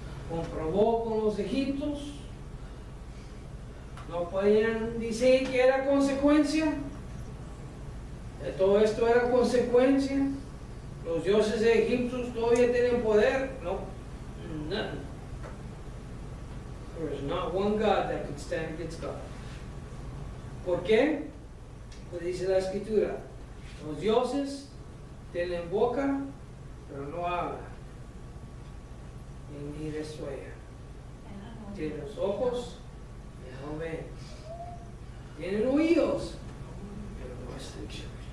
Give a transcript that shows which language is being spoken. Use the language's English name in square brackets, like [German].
[Spanish] Comprobó con los egipcios. No podían decir que era consecuencia. De todo esto era consecuencia. Los dioses de Egipto todavía tienen poder. [English] No, none. There is not one God that could stand against God. [Spanish] ¿Por qué? Pues dice la Escritura, los dioses tienen boca, pero no hablan, ni resuellan. Tienen los ojos, pero no ven. Tienen oídos, pero no escuchan.